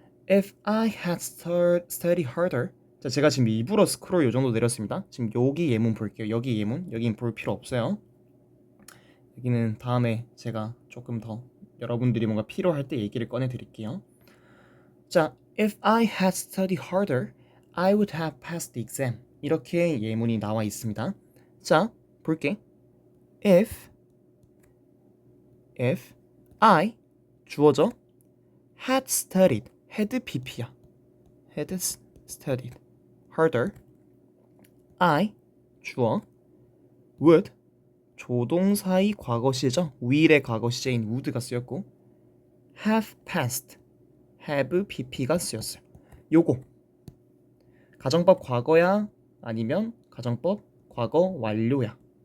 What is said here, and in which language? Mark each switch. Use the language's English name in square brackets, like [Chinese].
[English] If I had studied harder [Korean] 자, 제가 지금 일부러 스크롤 요 정도 내렸습니다. 지금 여기 예문 볼게요. 여기 예문, 여긴 볼 필요 없어요. 여기는 다음에 제가 조금 더 여러분들이 뭔가 필요할 때 얘기를 꺼내 드릴게요. [English] 자, if I had studied harder, I would have passed the exam. [Korean] 이렇게 예문이 나와 있습니다. 자, 볼게. [English] If I [Korean] 주어져 [English] had studied had pp야. had studied harder. [Korean] I 주어 would 조동사의 과거시죠. will의 과거시제인 would가 쓰였고 [English] have passed have pp [Korean] 가 쓰였어요. 요거 가정법 과거야 아니면 가정법 과거 완료야.